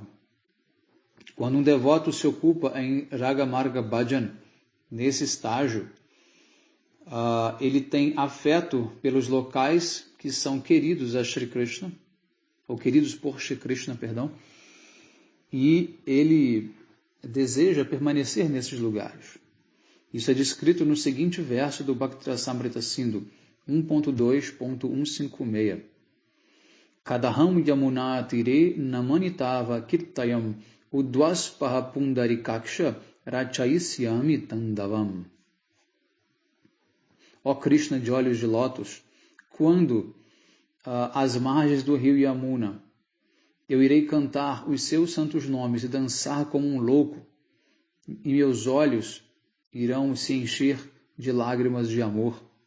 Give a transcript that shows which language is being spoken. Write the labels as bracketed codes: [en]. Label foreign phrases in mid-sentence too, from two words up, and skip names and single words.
[pt] Quando um devoto se ocupa em Ragamarga Bhajan, nesse estágio, ele tem afeto pelos locais que são queridos a Shri Krishna, ou queridos por Shri Krishna, perdão, e ele deseja permanecer nesses lugares. Isso é descrito no seguinte verso do Bhakti-rasamrita Sindhu 1.2.156. [sa] Kadaham yamuna tire namanitava kirtayam udvaspaha pundarikaksha rachaisyami tandavam. [pt] Ó Krishna de olhos de lótus, quando às margens do rio Yamuna eu irei cantar os seus santos nomes e dançar como um louco, e meus olhos irão se encher de lágrimas de amor.